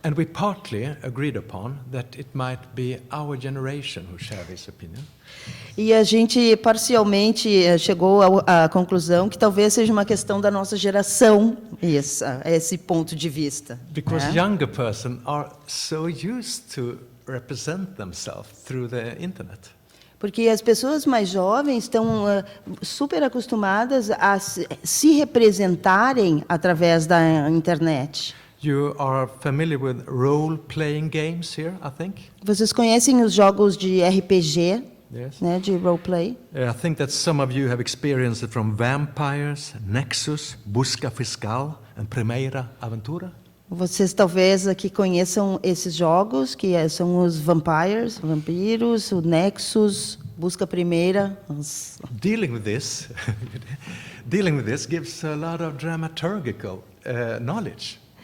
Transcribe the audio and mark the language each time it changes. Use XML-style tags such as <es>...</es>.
<en>And we partly agreed upon that it might be our generation who share this opinion.</en> <pt>E a gente parcialmente chegou à conclusão que talvez seja uma questão da nossa geração esse ponto de vista.</pt> <en>Because</en> <pt>né?</pt> <en>younger person are so used to represent themselves through the internet.</en> <pt>Porque as pessoas mais jovens estão super acostumadas a se representarem através da internet.</pt> <en>You are familiar with role-playing games here, I think?</en> <pt>Vocês conhecem os jogos de RPG,</pt> <en>Yes.</en> <pt>né, de roleplay?</pt> <en>I think that some of you have experienced it from Vampires, Nexus, Busca Fiscal, and Primeira Aventura.</en> <pt>Vocês talvez aqui conheçam esses jogos, que são os vampiros, o Nexus, Busca Primeira.</pt> <en>Dealing with this, dealing with this gives a lot of dramaturgical knowledge.</en>